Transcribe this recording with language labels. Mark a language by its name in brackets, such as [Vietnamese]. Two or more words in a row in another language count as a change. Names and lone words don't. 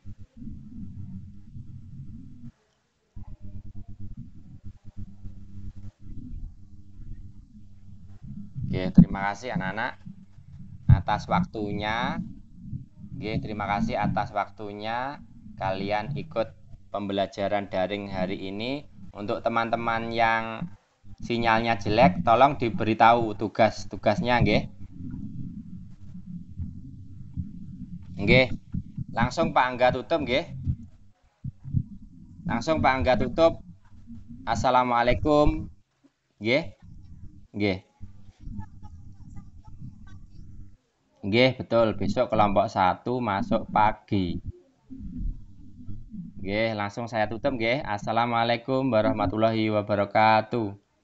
[Indonesian] Oke, terima kasih anak-anak atas waktunya. Oke, terima kasih atas waktunya kalian ikut pembelajaran daring hari ini. Untuk teman-teman yang sinyalnya jelek, tolong diberitahu tugas-tugasnya, nggih. Nggih. Langsung Pak Angga tutup, nggih. Langsung Pak Angga tutup. Assalamualaikum. Nggih. [Javanese] Nggih. Nggih, [Indonesian] betul. Besok kelompok 1 masuk pagi. Nggih, langsung saya tutup nggih. [Arabic] السلام عليكم ورحمة الله وبركاته.